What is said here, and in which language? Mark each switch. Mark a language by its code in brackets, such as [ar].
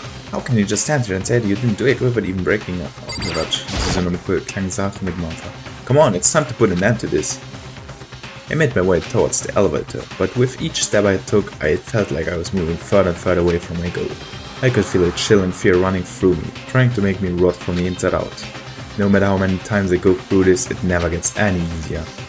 [en] How can you just stand here and say that you didn't do it without even breaking up? [de] Oh, Quatsch. Das ist ja nur eine kleine Sache mit Martha. [en] Come on, it's time to put an end to this. I made my way towards the elevator, but with each step I took, I felt like I was moving further and further away from my goal. I could feel a chill and fear running through me, trying to make me rot from the inside out. No matter how many times I go through this, it never gets any easier.